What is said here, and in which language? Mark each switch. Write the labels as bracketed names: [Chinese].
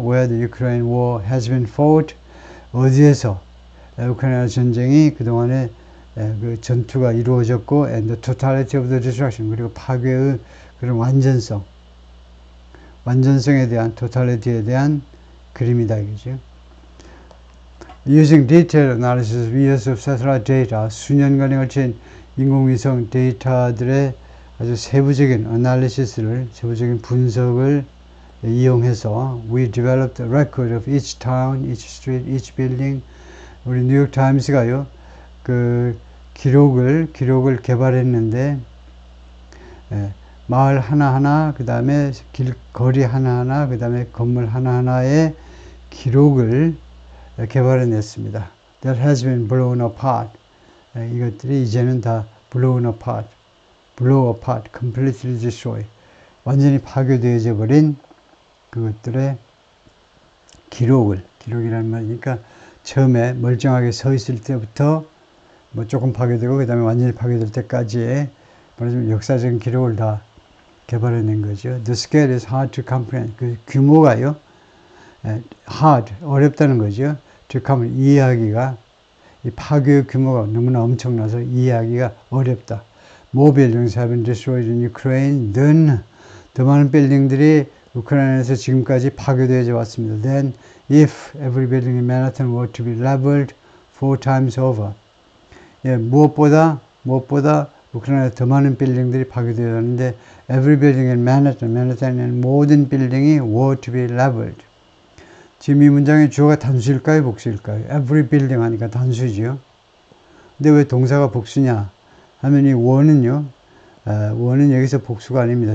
[English] Where the Ukraine war has been fought, [Korean] 어디에서 우크라이나 전쟁이 그동안에 그 전투가 이루어졌고, [English] and the totality of the destruction, [Korean] 그리고 파괴의 그런 완전성에 대한, totality에 대한 그림이다 이거죠. [English] Using detailed analysis of years of satellite data, [Korean] 수년간에 걸친 인공위성 데이터들의 아주 세부적인 세부적인 분석을 이용해서 [English] we developed a record of each town, each street, each building. [Korean] 우리 뉴욕 타임스가요, 그 기록을 개발했는데, 마을 하나하나, 그 다음에 길거리 하나하나, 그 다음에 건물 하나하나의 기록을 개발해냈습니다. [English] That has been blown apart. [Korean] 이것들이 이제는 다 [English] blown apart, blow apart, completely destroy. [Korean] 완전히 파괴되어져 버린 그것들의 기록이라는 말이니까 처음에 멀쩡하게 서 있을 때부터 뭐 조금 파괴되고 그 다음에 완전히 파괴될 때까지의 말하자면 역사적인 기록을 다 개발해낸 거죠. [English] The scale is hard to comprehend. [Korean] 그 규모가요, hard, 어렵다는 거죠. to comprehend, 이해하기가, 이 파괴의 규모가 너무나 엄청나서 이해하기가 어렵다. [English] More buildings have been destroyed in Ukraine than, [Korean] 더 많은 빌딩들이 우크라이나에서 지금까지 파괴되어져 왔습니다. [English] Then, if every building in Manhattan were to be leveled 4 times over. [Korean] 예, 무엇보다 우크라이나에 더 많은 빌딩들이 파괴되었는데 [English] every building in [Korean] 맨하탄의 모든 빌딩이 [English] were to be leveled. [Korean] 지금 이 문장의 주어가 단수일까요, 복수일까요? every building 하니까 단수죠. 근데 왜 동사가 복수냐 하면 이 were는요, were는 여기서 복수가 아닙니다.